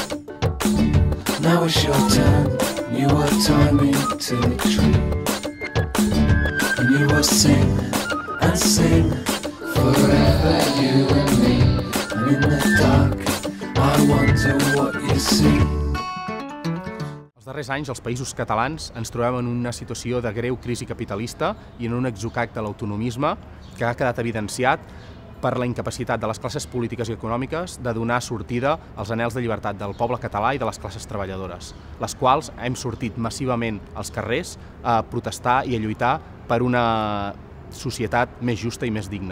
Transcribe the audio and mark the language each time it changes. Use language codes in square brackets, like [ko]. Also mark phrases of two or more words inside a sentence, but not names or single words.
[en] Now it's your turn, you will tie me to the tree. And you will sing and sing forever, you and me. And in the dark, I wonder what you see. [ca] Els darrers anys, als Països Catalans, ens trobem en una situació de greu crisi capitalista i en un exocac de l'autonomisme que ha quedat evidenciat per la incapacitat de les classes polítiques i econòmiques de donar sortida als anhels de llibertat del poble català i de les classes treballadores, les quals hem sortit massivament als carrers a protestar i a lluitar per una societat més justa i més digna.